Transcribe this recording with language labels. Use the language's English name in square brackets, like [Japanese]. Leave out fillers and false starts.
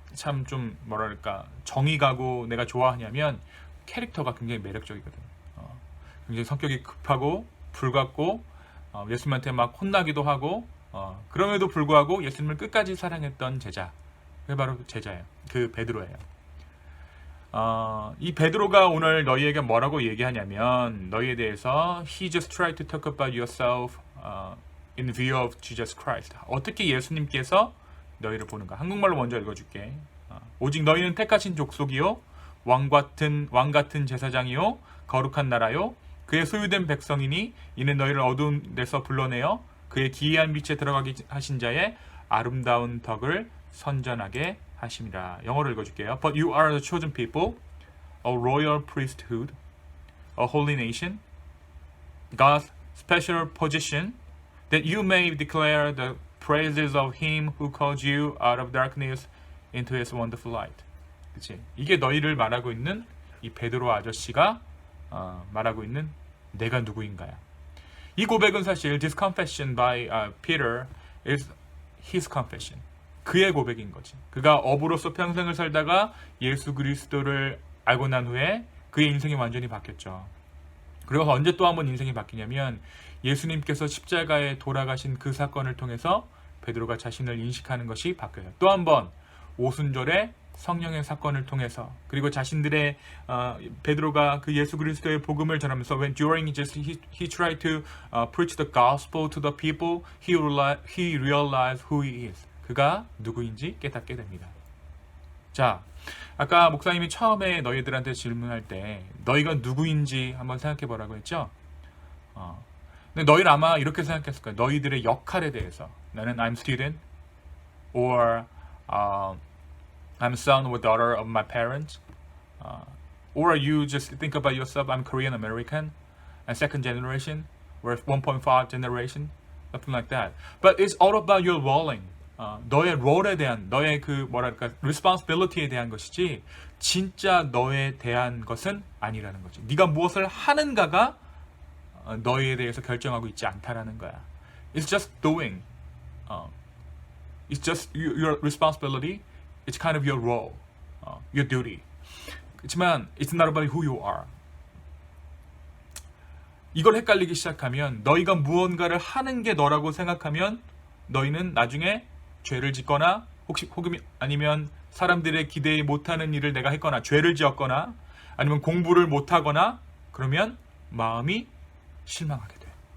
[Korean] 참 좀 뭐랄까 정이 가고 내가 좋아하냐면 캐릭터가 굉장히 매력적이거든. 굉장히 성격이 급하고 불같고 예수님한테 막 혼나기도 하고 그럼에도 불구하고 예수님을 끝까지 사랑했던 제자. 그게 바로 제자예요. 그 베드로예요. 이 베드로가 오늘 너희에게 뭐라고 얘기하냐면 너희에 대해서 [English] He just tried to talk about yourself in view of Jesus Christ. [Korean] 어떻게 예수님께서 너희를 보는가. 한국말로 먼저 읽어줄게. 오직 너희는 택하신 족속이요 왕 같은 제사장이요 거룩한 나라요 그의 소유된 백성이니 이는 너희를 어두운 데서 불러내어 그의 기이한 빛에 들어가게 하신 자의 아름다운 덕을 선전하게 하심이라. 영어로 읽어줄게요. [English] But you are the chosen people, a royal priesthood, a holy nation, God's special position, that you may declare the praises of Him who called you out of darkness into His wonderful light. [Korean] 그치? 이게 너희를 말하고 있는 이 베드로 아저씨가 말하고 있는 내가 누구인가야. 이 고백은 사실 [English] this confession by Peter is his confession. [Korean] 그의 고백인 거지. 그가 어부로서 평생을 살다가 예수 그리스도를 알고 난 후에 그의 인생이 완전히 바뀌었죠. 그리고 언제 또 한 번 인생이 바뀌냐면 예수님께서 십자가에 돌아가신 그 사건을 통해서 베드로가 자신을 인식하는 것이 바뀌어요. 또 한 번 오순절에 성령의 사건을 통해서 그리고 자신들의 베드로가 그 예수 그리스도의 복음을 전하면서 [English] when during he tried to preach the gospel to the people, he realized who he is. [Korean] 그가 누구인지 깨닫게 됩니다. 자, 아까 목사님이 처음에 너희들한테 질문할 때 너희가 누구인지 한번 생각해 보라고 했죠. 근데 너희는 아마 이렇게 생각했을 거예요. 너희들의 역할에 대해서. 나는 [English] I'm student or I'm son or daughter of my parents. Or you just think about yourself, I'm Korean American and second generation or 1.5 generation, something like that. But it's all about your rolling. [Korean] 너의 롤에 대한, 너의 그 뭐랄까 responsibility에 대한 것이지 진짜 너에 대한 것은 아니라는 거지. 네가 무엇을 하는가가 너에 대해서 결정하고 있지 않다라는 거야. [English] It's just doing. It's just your responsibility. It's kind of your role, your duty. [Korean] 그렇지만 [English] it's not about who you are. [Korean] 이걸 헷갈리기 시작하면 너희가 무언가를 하는 게 너라고 생각하면 너희는 나중에 죄를 짓거나 혹시 아니면 사람들의 기대에 못하는 일을 내가 했거나 죄를 지었거나 아니면 공부를 못하거나 그러면 마음이 실망하게 돼.